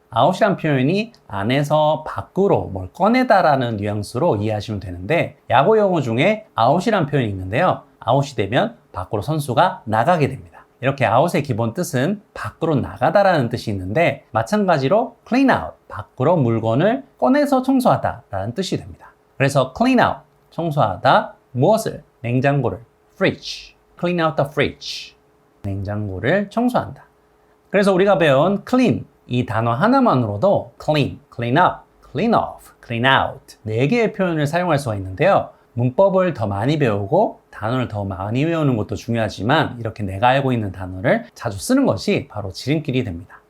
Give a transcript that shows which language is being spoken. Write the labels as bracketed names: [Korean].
[Korean] out이라는 표현이 안에서 밖으로 뭘 꺼내다라는 뉘앙스로 이해하시면 되는데 야구 용어 중에 out이라는 표현이 있는데요. out이 되면 밖으로 선수가 나가게 됩니다. 이렇게 out의 기본 뜻은 밖으로 나가다라는 뜻이 있는데 마찬가지로 clean out, 밖으로 물건을 꺼내서 청소하다 라는 뜻이 됩니다. 그래서 clean out, 청소하다, 무엇을? [English] 냉장고를, fridge, clean out the fridge, [Korean] 냉장고를 청소한다. 그래서 우리가 배운 clean, 이 단어 하나만으로도 clean, clean up, clean off, clean out 4개의 표현을 사용할 수가 있는데요. 문법을 더 많이 배우고 단어를 더 많이 외우는 것도 중요하지만 이렇게 내가 알고 있는 단어를 자주 쓰는 것이 바로 지름길이 됩니다.